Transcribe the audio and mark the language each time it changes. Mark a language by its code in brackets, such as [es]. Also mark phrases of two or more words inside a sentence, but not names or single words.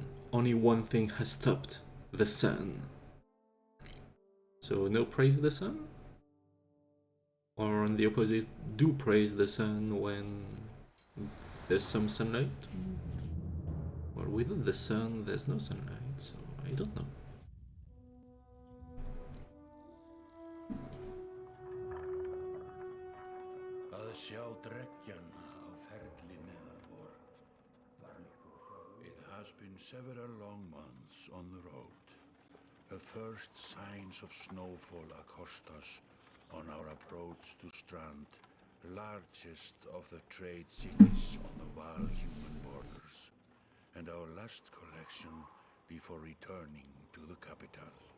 [en] Only one thing has stopped: the sun. So no praise the sun? Or on the opposite, do praise the sun when there's some sunlight? Well, without the sun, there's no sunlight, so I don't know. [is] Að sjá dreggjana á ferlinu vor. [en] It has been several long months on the road. The first signs of snowfall accost us on our approach to Strand, largest of the trade cities on the Val-human borders, and our last collection before returning to the capital.